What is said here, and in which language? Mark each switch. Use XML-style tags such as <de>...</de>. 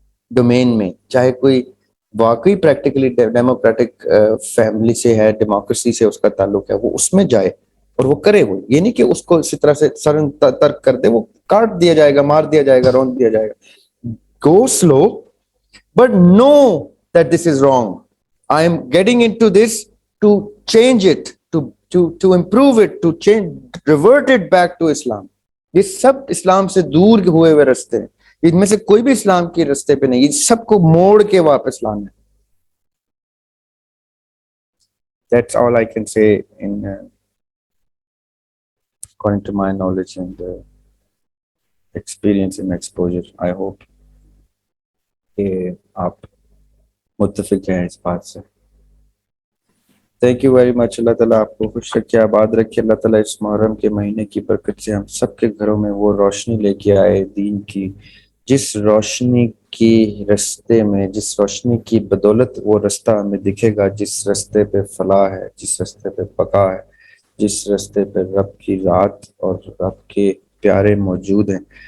<ur>Domain میں، چاہے کوئی واقعی پریکٹیکلی ڈیموکریٹک فیملی سے ہے، ڈیموکریسی سے اس کا تعلق ہے، وہ اس میں جائے اور وہ کرے۔ وہ یہ نہیں کہ اس کو اسی طرح سے سرن ترک کر دے، وہ کاٹ دیا جائے گا، مار دیا جائے گا، رون دیا جائے گا۔</ur> <en>Go slow but know that this is wrong. I am getting into this to change it, to improve it, to change, revert it back to Islam.</en> <ur>یہ سب اسلام سے دور ہوئے ہوئے رستے ہیں، ان میں سے کوئی بھی اسلام کے رستے پہ نہیں، یہ سب کو موڑ کے واپس لانا ہے۔</ur> <en>That's all I can say in according to my knowledge and experience and exposure. I hope</en> <ur>کہ آپ متفق ہیں اس بات سے.</ur> <en>Thank you very much.</en> <ur>اللہ تعالیٰ آپ کو خوش رکھے, آباد رکھے. اللہ تعالیٰ اس محرم کے مہینے کی برکت سے ہم سب کے گھروں میں وہ روشنی لے کے آئے دین کی, جس روشنی کی رستے میں, جس روشنی کی بدولت وہ رستہ ہمیں دکھے گا, جس رستے پہ فلاح ہے, جس رستے پہ بقا ہے, جس رستے پہ رب کی ذات اور رب کے پیارے موجود ہیں.</ur>